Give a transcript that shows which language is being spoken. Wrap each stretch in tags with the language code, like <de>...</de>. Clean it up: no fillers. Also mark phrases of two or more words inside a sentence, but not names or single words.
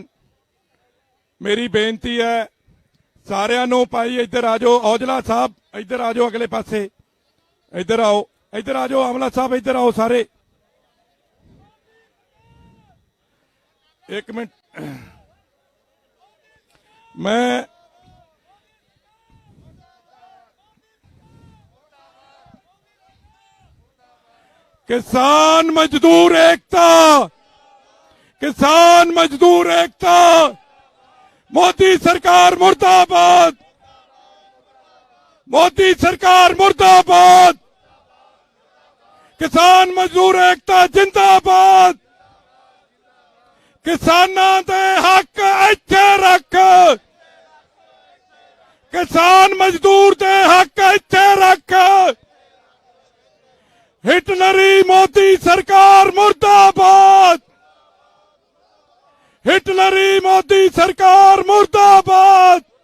<pa>ਮੇਰੀ ਬੇਨਤੀ ਹੈ ਸਾਰਿਆਂ ਨੂੰ, ਭਾਈ ਇੱਧਰ ਆ ਜਾਓ, ਔਜਲਾ ਸਾਹਿਬ ਇੱਧਰ ਆ ਜਾਓ, ਅਗਲੇ ਪਾਸੇ ਇੱਧਰ ਆਓ, ਇੱਧਰ ਆ ਜਾਓ, ਆਮਲਾ ਸਾਹਿਬ ਇੱਧਰ ਆਓ ਸਾਰੇ। ਇੱਕ ਮਿੰਟ, ਮੈਂ</pa> <hi>किसान मजदूर एकता, किसान मजदूर एकता, मोदी सरकार मुर्दाबाद, मोदी सरकार मुर्दाबाद, किसान मजदूर एकता जिंदाबाद,</hi> <pa>ਕਿਸਾਨਾਂ ਦੇ ਹੱਕ ਇੱਥੇ ਰੱਖ, ਕਿਸਾਨ ਮਜ਼ਦੂਰ ਦੇ ਹੱਕ ਇੱਥੇ ਰੱਖ।</pa> <hi>हिटलरी मोदी सरकार मुर्दाबाद, हिटलरी मोदी सरकार मुर्दाबाद।</hi>